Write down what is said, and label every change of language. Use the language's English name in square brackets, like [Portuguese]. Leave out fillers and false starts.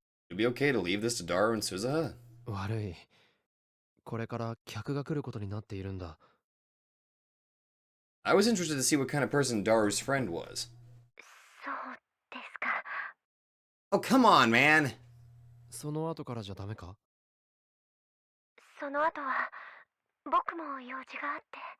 [English] It'd be okay to leave this to Daru and Suzuha? [Japanese] 悪い。これから客が来ることになっているんだ。 [English] I was interested to see what kind of person Daru's friend was. [Japanese] そうですか。 [English] Oh, come on, man! [Japanese] その後からじゃダメか？その後は僕も用事があって。